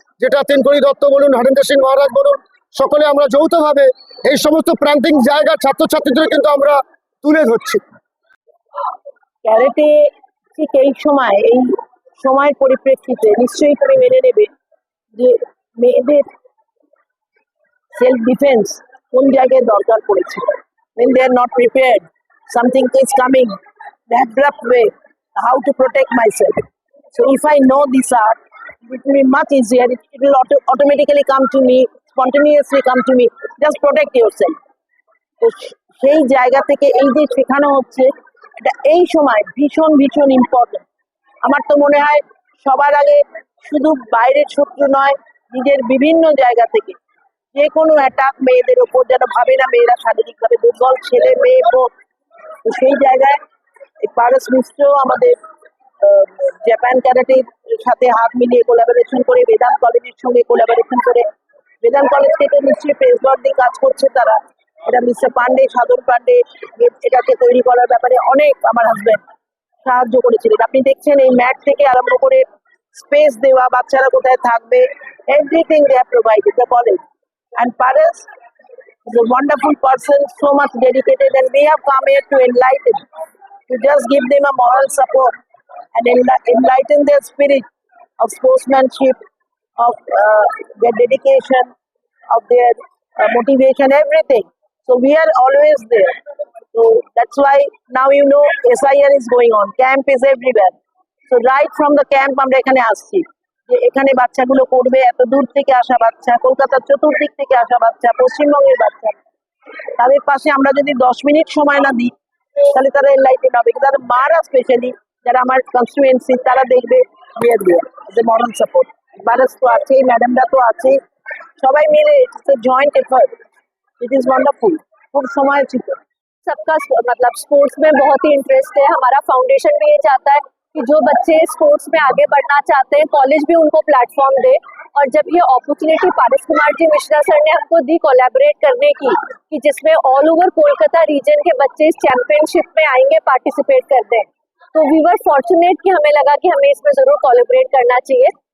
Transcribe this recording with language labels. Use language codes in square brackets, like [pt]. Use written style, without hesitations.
[bn] যেটা তেনকড়ি দত্ত বলুন, হরেন্দ্র সিং মহারাজ বলুন, সকলে আমরা যৌথভাবে এই সমস্ত প্রান্তিক জায়গার ছাত্রছাত্রীদের কিন্তু আমরা তুলে ধরছি। ক্যারেটে ঠিক এই সময়ের পরিপ্রেক্ষিতে নিশ্চয়ই তুমি মেনে নেবে যে মেয়েদের সেলফ ডিফেন্স কোন জায়গায় দরকার পড়েছিল। [en] when they are not prepared, something is coming in an abrupt way, how to protect myself. So if I know this art, it will be much easier. It will automatically come to me, spontaneously come to me. Just protect yourself. [bn] তো সেই জায়গা থেকে এই যে শেখানো হচ্ছে, এটা এই সময় ভীষণ ভীষণ ইম্পর্টেন্ট। আমার তো মনে হয় সবার আগে শুধু বাইরের শত্রু নয়, নিজের বিভিন্ন জায়গা থেকে যে কোনো অ্যাটাক মেয়েদের ওপর যেন ভাবে না মেয়েরা শারীরিকভাবে দুর্বল, ছেলে মেয়ে বোধ। তো সেই জায়গায় পারস মিশ্র আমাদের জাপান ক্যারাটের সাথে হাত মিলিয়ে কোলাবোরেশন করে, বেদান্ত কলেজের সঙ্গে কোলাবোরেশন করে, বেদান্ত কলেজ থেকে নিশ্চয়ই প্রেসবোর্ড দিয়ে কাজ করছে তারা। এটা মিস্টার পান্ডে, সাধন পান্ডে এটাকে তৈরি করার ব্যাপারে অনেক আমার হাজবেন্ড সাহায্য করেছিলেন। আপনি দেখছেন এই ম্যাট থেকে আরম্ভ করে স্পেস দেওয়া, বাচ্চারা কোথায় থাকবে, [en] Everything they have provided the college. And Paras is a wonderful person, so much dedicated, and we have come here to enlighten, to just give them a moral support and enlighten their spirit of sportsmanship, of their dedication, of their motivation, everything. So we are always there. So that's why now you know SIR is going on. Camp is everywhere. So right from the camp, [bn] আমরা এখানে আসছি যে এখানে বাচ্চাগুলো করবে, এত দূর থেকে আসা বাচ্চা, কলকাতার চতুর্দিক থেকে আসা বাচ্চা, পশ্চিমবঙ্গের বাচ্চা, তাদের পাশে আমরা যদি 10 মিনিট সময় না দিই তাহলে তারা এনলাইটেন হবে। তাদের মারা স্পেশালি যারা আমার কনস্টিটুয়েন্সি, তারা দেখবে যে মরাল সাপোর্ট। বারাস তো আছে, ম্যাডামরা তো আছে, সবাই মিলে [en] It's a joint effort. It is wonderful. [hi] खूब समय ছিল। सबका मतलब स्पोर्ट्स में बहुत ही इंटरेस्ट है। हमारा फाउंडेशन भी ये चाहता है कि जो बच्चे स्पोर्ट्स में आगे बढ़ना चाहते हैं, कॉलेज भी उनको प्लेटफॉर्म दे। और जब ये अपॉर्चुनिटी पारस कुमार जी मिश्रा सर ने हमको दी कोलैबोरेट करने की, कि जिसमें ऑल ओवर कोलकाता रीजन के बच्चे इस चैंपियनशिप में आएंगे, पार्टिसिपेट करते हैं, तो [en] we were fortunate [hi] कि हमें लगा कि हमें इसमें जरूर कोलैबोरेट करना चाहिए।